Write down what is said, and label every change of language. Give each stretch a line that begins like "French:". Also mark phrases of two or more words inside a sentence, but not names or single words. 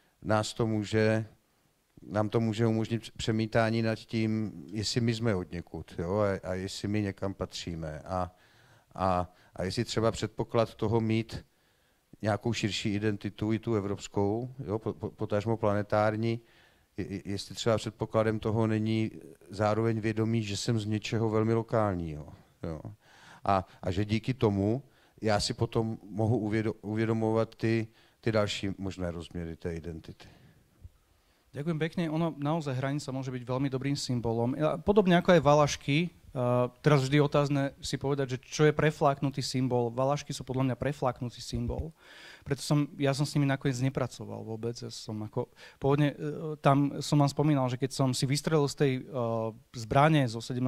Czech: nám to může umožnit přemítání nad tím, jestli my jsme odněkud, jo, a jestli my někam patříme a jestli třeba předpoklad toho mít nějakou širší identitu, i tu evropskou, jo, potažmo planetární, jestli třeba předpokladem toho není zároveň vědomí, že jsem z něčeho velmi lokálního. Jo. A že díky tomu já si potom mohu uvědomovat ty další možné rozměry té identity.
Slovak: Ďakujem pekne. Ono naozaj hranica môže byť veľmi dobrým symbolom. Podobne ako aj valašky, teraz vždy otázne si povedať, že čo je prefláknutý symbol. Valašky sú podľa mňa prefláknutý symbol. Preto som s nimi nakoniec nepracoval vôbec. Ja som pôvodne, tam som vám spomínal, že keď som si vystrelil z tej zbrane zo 17.